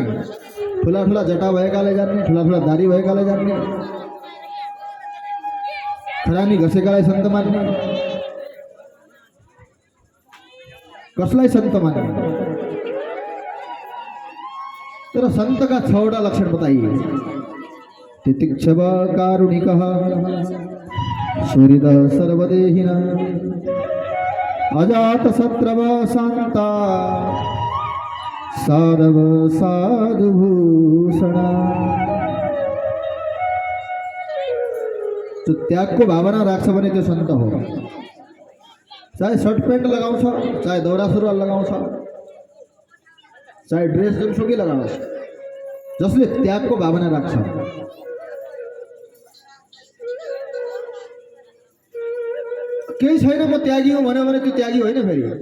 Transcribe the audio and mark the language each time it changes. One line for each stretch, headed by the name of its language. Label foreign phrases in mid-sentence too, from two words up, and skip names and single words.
Nepali: ठुला ठुला जटा भएकाले जान्ने, ठुला ठुला दारी भएकाले जान्ने, खरानी घसेकालाई संत मान्ने, कसलाई संत मान्ने? तर संत का 6 लक्षण बताइए।
Sanskrit: तितिक्षव कारुणिकः, सुहृदः सर्वदेहिनः, अजात शत्रव शांता, साधव साधुभूषणा।
Nepali: तो त्याग को भावना राख्छ भने त्यो संत हो। चाहे
English: shirt pant
Nepali: लगाउँछ, चाहे दौरा सुरुवाल लगाउँछ, चाहे ड्रेस जुनसुकै लगाओस्, जसले त्यागको भावना राख्छ। केही छैन म त्यागी हो भन्यो भने त्यो त्यागी होइन फेरि।